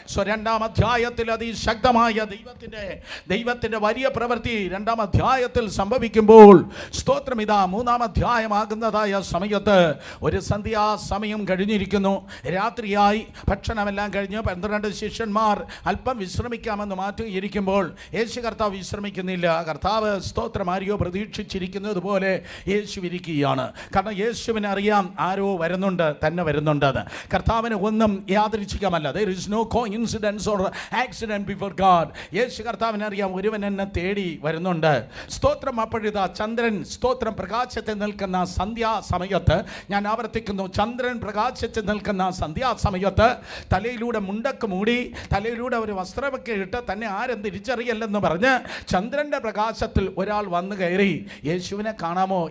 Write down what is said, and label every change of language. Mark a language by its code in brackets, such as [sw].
[ml] രണ്ടാം അധ്യായത്തിൽ അതിശക്തമായ ദൈവത്തിന്റെ വലിയ പ്രവൃത്തി രണ്ടാം അധ്യായത്തിൽ സംഭവിക്കുമ്പോൾ സ്തോത്രം ഇതാ മൂന്നാം അധ്യായമാകുന്നതായ സമയത്ത് ഒരു സന്ധ്യാസമയം കഴിഞ്ഞിരിക്കുന്നു, രാത്രിയായി, ഭക്ഷണമെല്ലാം കഴിഞ്ഞ് 12 ശിഷ്യന്മാർ അല്പം വിശ്രമിക്കാമെന്ന് മാറ്റിയിരിക്കുമ്പോൾ യേശു കർത്താവ് വിശ്രമിക്കുന്നില്ല. കർത്താവ് സ്തോത്രം ആരെയോ പ്രതീക്ഷിച്ചിരിക്കുന്നത് പോലെ യേശു ഇരിക്കുകയാണ്. കാരണം യേശുവിനെ അറിയാം ആരോ വരുന്നുണ്ട്, തന്നെ വരുന്നുണ്ടെന്ന്. കർത്താവിന് ഒന്നും യാദൃച്ഛികമല്ല. [en] There is no coincidence or accident before God. [ml] യേശു കർത്താവിനെ അറിയാം ഒരുവൻ എന്നെ തേടി വരുന്നുണ്ട്. സ്തോത്രം. അപ്പോഴിതാ ചന്ദ്രൻ സ്തോത്രം പ്രകാശത്തിൽ നിൽക്കുന്ന സന്ധ്യാസമയത്ത്, ഞാൻ ആവർത്തിക്കുന്നു, ചന്ദ്രൻ പ്രകാശത്തിൽ നിൽക്കുന്ന സന്ധ്യാസമയത്ത് തലയിലൂടെ മുണ്ടക്ക് മൂടി, തലയിലൂടെ ഒരു വസ്ത്രമൊക്കെ ഇട്ട് തന്നെ ആരും തിരിച്ചറിയല്ലെന്ന് പറഞ്ഞ് ചന്ദ്രന്റെ പ്രകാശത്തിൽ ഒരാൾ വന്നു കയറി. യേശുവിനെ കാണാമോ?